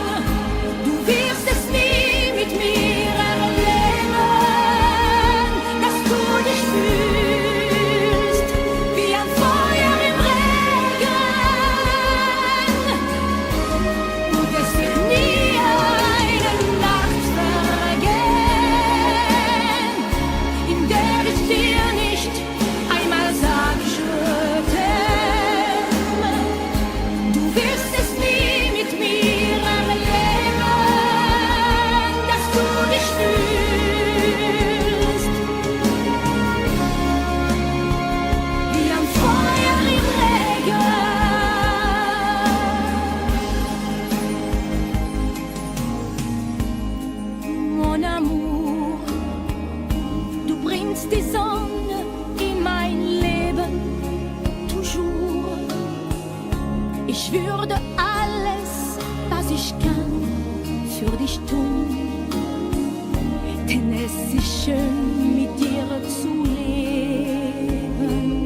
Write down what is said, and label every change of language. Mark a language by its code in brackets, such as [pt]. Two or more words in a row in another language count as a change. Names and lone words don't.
[de] Du wirst es nie mit mir erleben, dass du dich fühlst wie ein Feuer im Regen. Und es wird nie eine Nacht vergehen, in der ich dir nicht einmal sag, [fr] je t'aime. [de] Du wirst es nie mit mir erleben, dass du dich fühlst wie ein Feuer im Regen. [fr] Mon amour, [de] du bringst die Sonne in mein Leben, toujours. Ich würde alles, was ich kann, für dich tun, denn es ist schön, mit dir zu leben.